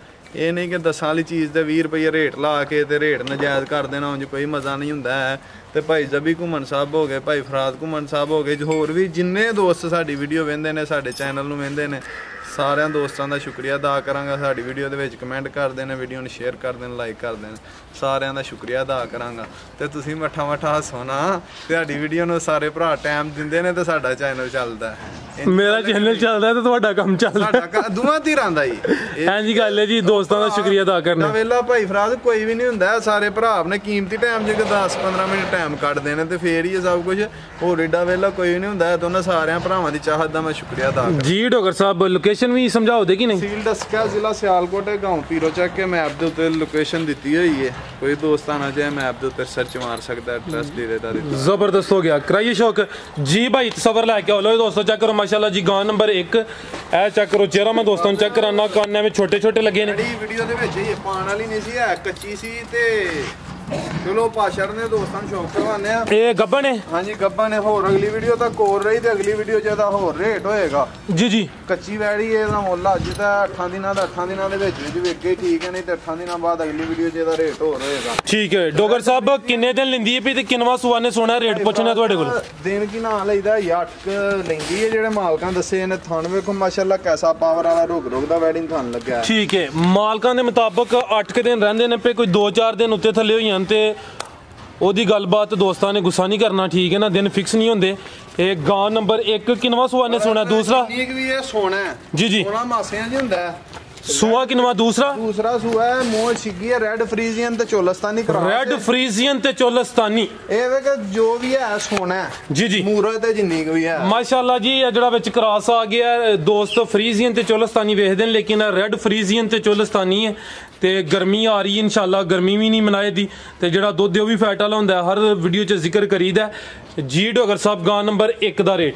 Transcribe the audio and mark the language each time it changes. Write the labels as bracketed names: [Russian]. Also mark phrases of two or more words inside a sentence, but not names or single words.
[Punjabi] ਇਹ ਨਹੀਂ ਕਿ 10 ਵਾਲੀ ਚੀਜ਼ ਤੇ 20 ਰੁਪਏ ਰੇਟ ਲਾ ਕੇ ਤੇ ਰੇਟ ਨਜਾਇਜ਼ ਕਰ ਦੇਣਾ, ਉਂਜ ਕੋਈ ਮਜ਼ਾ ਨਹੀਂ ਹੁੰਦਾ ਹੈ। ਤੇ ਭਾਈ ਜਬੀ ਘੁੰਮਣ ਸਾਹਿਬ ਹੋ ਗਏ, ਭਾਈ ਫਰਾਦ ਘੁੰਮਣ ਸਾਹਿਬ ਹੋ ਗਏ, ਹੋਰ ਵੀ ਜਿੰਨੇ ਦੋਸਤ ਸਾਡੀ ਵੀਡੀਓ ਵੇਂਦੇ ਨੇ, ਸਾਡੇ ਚੈਨਲ ਨੂੰ ਵੇਂਦੇ ਨੇ, ਸਾਰੇ ਦੋਸਤਾਂ ਕਾ ਸ਼ੁਕਰੀਆ ਅਦਾ ਕਰਾਂਗਾ। ਸਾਡੀ ਵੀਡੀਓ ਦੇ ਵਿਚ ਕਮੈਂਟ ਕਰਦੇ ਨੇ, ਵੀਡੀਓ ਨੂੰ ਸ਼ੇਅਰ ਕਰਦੇ ਨੇ, ਲਾਈਕ ਕਰਦੇ ਨੇ, सारिਆਂ ਦਾ ਸ਼ੁਕਰੀਆ ਅਦਾ ਕਰਾਂਗਾ। ਤੇ ਤੁਸੀਂ ਮੱਠਾ ਮੱਠਾ ਹੱਸੋ ਨਾ, ਤੁਹਾਡੀ ਵੀਡੀਓ ਨੂੰ ਸਾਰੇ ਭਰਾ ਟਾਈਮ ਦਿੰਦੇ ਨੇ ਤੇ ਸਾਡਾ ਚੈਨਲ ਚੱਲਦਾ ਹੈ। ਮੇਰਾ ਚੈਨਲ ਚੱਲਦਾ ਹੈ ਤੇ ਤੁਹਾਡਾ ਕੰਮ ਚੱਲਦਾ ਹੈ, दोवां धਿਰਾਂ ਦਾ ही। ਹਾਂ ਜੀ ਗੱਲ ਹੈ ਜੀ, ਦੋਸਤਾਂ ਦਾ ਸ਼ੁਕਰੀਆ ਅਦਾ ਕਰਨਾ। ਵੇਲਾ ਭਾਈ ਫਰਾਦ ਕੋਈ ਵੀ ਨਹੀਂ ਹੁੰਦਾ, ਸਾਰੇ ਭਰਾ ਆਪਣੇ ਕੀਮਤੀ ਟਾਈਮ ਚ 10-15 ਮਿੰਟ ਟਾਈਮ ਕੱਢਦੇ ਨੇ ਤੇ ਫੇਰ ਹੀ ਸਭ ਕੁਝ। ਹੋਰ ਏਡਾ ਵੇਲਾ ਕੋਈ ਵੀ ਨਹੀਂ ਹੁੰਦਾ। ਤੋ ਉਨ੍ਹਾਂ सारिਆਂ ਭਰਾਵਾਂ ਦੀ ਚਾਹਤ ਦਾ ਮੈਂ ਸ਼ੁਕਰੀਆ ਅਦਾ ਕਰਦਾ ਜੀ। ਡੋਗਰ ਸਾਹਿਬ ਲੋਕੇਸ਼ਨ ਵੀ ਸਮਝਾਓ ਦੇ ਕਿ ਨਹੀਂ? ਤਹਿਸੀਲ ਦਸਕਾ, ਜ਼ਿਲ੍ਹਾ ਸਿਆਲਕੋਟ, ਗਾਂਵ ਪੀਰੋ ਚੱਕ ਕੇ ਮੈਪ ਦੇ ਉੱਤੇ ਲੋਕੇਸ਼ਨ ਦਿੱਤੀ ਹੋਈ ਹੈ। ਕੋਈ ਦੋਸਤ ਆਉਣਾ ਚਾਹੇ ਮੈਪ ਦੇ ਉੱਤੇ ਸਰਚ ਮਾਰ ਸਕਦਾ ਹੈ, ਐਡਰੈਸ ਦੇ ਦੇਤਾ। ਜ਼ਬਰਦਸਤ ਹੋ ਗਿਆ, ਕਰਾਈਏ ਸ਼ੌਕ ਜੀ। ਭਾਈ ਤਸੱਵੁਰ ਲੈਕੇ ਆਓ ਲੋ ਦੋਸਤੋ, ਚੈੱਕ ਕਰੋ ਮਾਸ਼ਾਅੱਲਾ ਜੀ। ਗਾਂ ਨੰਬਰ 1 ਏ ਚੈੱਕ ਕਰੋ ਚਿਹਰਾ, ਮੈਂ ਦੋਸਤੋ ਚੈੱਕ ਕਰਾਣਾ, ਕਾਨੇ ਮੇਂ ਛੋਟੇ ਛੋਟੇ ਲੱਗੇ ਨੇ। ਵੀਡੀਓ ਦੇ ਵਿਚ ਯੇ ਪਾਣ ਵਾਲੀ ਨਹੀਂ ਸੀ, ਹੈ ਕੱਚੀ ਸੀ ਤੇ ਚਲੋ ਪਾਸ਼ਰ ਨੇ ਦੋਸਤੋ ਸ਼ੌਕ ਕਰਵਾਣੇ। ਯੇ ਗੱਬਣ ਹੈ? ਹਾਂ ਜੀ ਗੱਬਣ ਹੈ। ਹੋਰ ਅਗਲੀ ਵੀਡੀਓ ਤੱਕ ਕੋਰ ਰਹੀ ਤੇ ਅਗਲੀ ਵੀਡੀਓ ਚ ਦਾ ਹੋਰ ਰੇਟ ਹੋਏਗਾ ਜੀ ਜੀ। ਕੱਚੀ ਵੈੜੀ ਇਹਦਾ ਮੁੱਲ ਅੱਜ ਤਾਂ 8 ਦਿਨਾਂ ਦਾ, 8 ਦਿਨਾਂ ਦੇ ਵਿੱਚ ਵਿਕ ਗਈ, ਠੀਕ ਹੈ। ਨਹੀਂ ਤੇ 8 ਦਿਨਾਂ ਬਾਅਦ ਅਗਲੀ ਵੀਡੀਓ 'ਚ ਇਹਦਾ ਰੇਟ ਹੋਰ ਹੋਏਗਾ। ਠੀਕ ਹੈ। ਡੋਗਰ ਸਾਹਿਬ ਕਿੰਨੇ ਦਿਨ ਲੈਂਦੀ ਹੈ ਵੀ ਤੇ ਕਿੰਨਵਾ ਸੁਆ ਨੇ ਸੋਨਾ ਰੇਟ ਪੁੱਛਣਾ ਤੁਹਾਡੇ ਕੋਲ? ਦਿਨ ਕੀ ਨਾਂ ਲਈਦਾ 8 ਲੈਂਦੀ ਹੈ। ਜਿਹੜੇ ਮਾਲਕਾਂ ਦੱਸੇ ਨੇ ਥਣ ਵੇਖੋ ਮਾਸ਼ਾਅੱਲਾ ਕੈਸਾ ਪਾਵਰ ਵਾਲਾ ਰੁਕ ਦਾ ਵੈਡਿੰਗ ਥਣ ਲੱਗਿਆ। ਠੀਕ ਹੈ। ਮਾਲਕਾਂ ਦੇ ਮੁਤਾਬਕ 8 ਦਿਨ ਰਹਿੰਦੇ ਨੇ ਪਏ, ਕੋਈ 2-4 ਦਿਨ ਉੱਤੇ ਥੱਲੇ ਹੋਈ ਹਨ ਤੇ ਉਹਦੀ ਗੱਲਬਾਤ ਦੋਸਤਾਂ ਨੇ ਗੁੱਸਾ ਨਹੀਂ ਕਰਨਾ, ਠੀਕ ਹੈ ਨਾ। ਦਿਨ ਫਿਕਸ ਨਹੀਂ ਹੁੰਦੇ। ਇਹ ਗਾਂ ਨੰਬਰ 1 ਕਿੰਨਵਾ ਸੁਆ ਨੇ ਸੋਨਾ? ਦੂਸਰਾ ਠੀਕ ਵੀ ਇਹ ਸੋਨਾ ਜੀ ਜੀ। ਸੋਨਾ ਮਾਸਿਆਂ 'ਚ ਹੁੰਦਾ ਹੈ। ਸੁਆ ਕਿੰਨਵਾ? ਦੂਸਰਾ ਸੁਆ ਹੈ। ਮੋਹ ਛਿਗੀ ਹੈ ਰੈੱਡ ਫਰੀਜ਼ੀਅਨ ਤੇ ਚੋਲਸਤਾਨੀ ਕ੍ਰਾਸ। ਰੈੱਡ ਫਰੀਜ਼ੀਅਨ ਤੇ ਚੋਲਸਤਾਨੀ ਇਹ ਵੇ ਕਿ ਜੋ ਵੀ ਹੈ ਸੋਨਾ ਹੈ ਜੀ ਜੀ। मूरत ਤੇ ਜਿੰਨੀ ਵੀ ਹੈ ਮਾਸ਼ਾਅੱਲਾ ਜੀ। ਇਹ ਜਿਹੜਾ ਵਿੱਚ ਕ੍ਰਾਸ ਆ ਗਿਆ ਦੋਸਤ, ਫਰੀਜ਼ੀਅਨ ਤੇ ਚੋਲਸਤਾਨੀ ਵੇਖਦੇ ਨੇ, ਲੇਕਿਨ ਰੈਡ ਫਰੀਜ਼ੀਅਨ ਤੇ ਚੋਲਸਤਾਨੀ ਹੈ ਤੇ ਗਰਮੀ ਆ ਰਹੀ ਇਨਸ਼ਾਅੱਲਾ, ਗਰਮੀ ਵੀ ਨਹੀਂ ਮਨਾਏ ਦੀ ਤੇ ਜਿਹੜਾ ਦੁੱਧ ਉਹ ਵੀ ਫੈਟ ਵਾਲਾ ਹੁੰਦਾ, ਹਰ ਵੀਡੀਓ 'ਚ ਜ਼ਿਕਰ ਕਰੀਦਾ ਜੀ। ਡੋਗਰ ਸਾਹਿਬ ਗਾਂ ਨੰਬਰ 1 ਦਾ ਰੇਟ